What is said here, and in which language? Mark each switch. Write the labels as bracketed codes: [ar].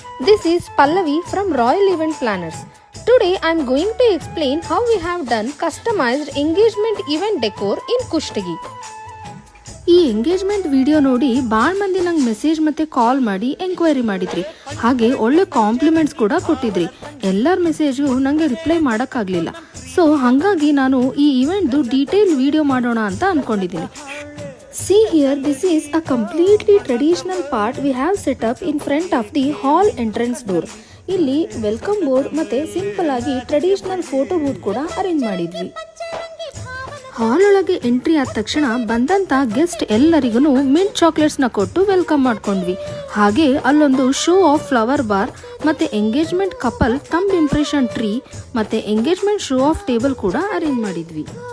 [en] This is Pallavi from Royal Event Planners. Today I am going to explain how we have done customized engagement event decor in Kushtagi. [kn] ಈ engagement video ನೋಡಿ ಭಾಳ ಮಂದಿ ನಂಗೆ message ಮತ್ತೆ ಕಾಲ್ ಮಾಡಿ enquiry ಮಾಡಿದ್ರಿ. ಹಾಗೆ ಒಳ್ಳೆ ಕಾಂಪ್ಲಿಮೆಂಟ್ಸ್ ಕೂಡ ಕೊಟ್ಟಿದ್ರಿ. ಎಲ್ಲರ ಮೆಸೇಜ್ಗೂ ನನಗೆ ರಿಪ್ಲೈ ಮಾಡೋಕ್ಕಾಗಲಿಲ್ಲ. ಸೊ ಹಾಗಾಗಿ ನಾನು ಈ ಇವೆಂಟ್ದು ಡೀಟೇಲ್ ವಿಡಿಯೋ ಮಾಡೋಣ ಅಂತ ಅಂದ್ಕೊಂಡಿದ್ದೀನಿ. [en] See here, this is a completely traditional part we have set up in front of the hall entrance door. [kn] ಇಲ್ಲಿ ವೆಲ್ಕಮ್ ಬೋರ್ಡ್ ಮತ್ತೆ ಸಿಂಪಲ್ ಆಗಿ ಟ್ರೆಡಿಷನಲ್ ಫೋಟೋ ಬೂತ್ ಕೂಡ ಅರೇಂಜ್ ಮಾಡಿದ್ವಿ. ಹಾಲ್ ಒಳಗೆ ಎಂಟ್ರಿ ಆದ ತಕ್ಷಣ ಬಂದಂತ ಗೆಸ್ಟ್ ಎಲ್ಲರಿಗೂ ಮಿಂಟ್ ಚಾಕ್ಲೇಟ್ಸ್ ನ ಕೊಟ್ಟು ವೆಲ್ಕಮ್ ಮಾಡ್ಕೊಂಡ್ವಿ. ಹಾಗೆ ಅಲ್ಲೊಂದು ಶೋ ಆಫ್ ಫ್ಲವರ್ ಬಾರ್ ಮತ್ತೆ engagement couple thumb impression tree ಮತ್ತೆ ಎಂಗೇಜ್ಮೆಂಟ್ ಶೋ ಆಫ್ ಟೇಬಲ್ ಕೂಡ ಅರೇಂಜ್ ಮಾಡಿದ್ವಿ.